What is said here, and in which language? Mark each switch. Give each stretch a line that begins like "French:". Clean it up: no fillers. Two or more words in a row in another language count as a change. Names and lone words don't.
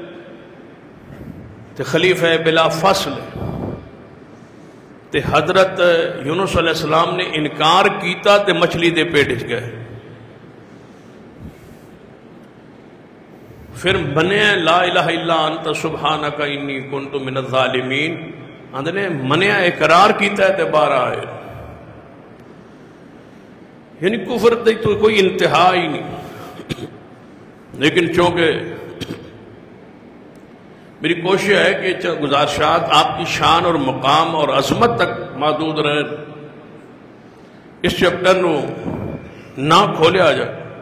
Punjabi: تے خلیفہ بلا فصل، تے حضرت یونس علیہ السلام نے انکار کیتا تے مچھلی دے پیٹ وچ گئے، پھر منیا
Arabic: لا الہ الا انت سبحانک انی کنت من الظالمین،
Punjabi: آندے نے منیا اقرار کیتا ہے تے باہر آئے، یعنی کفر دی تو کوئی انتہا ہی نہیں۔
Urdu: لیکن چونکہ میری کوشش ہے کہ گزارشات آپ کی شان اور مقام اور عظمت تک محدود رہے،
Punjabi: اس چیپٹر نو نہ کھولیا جائے۔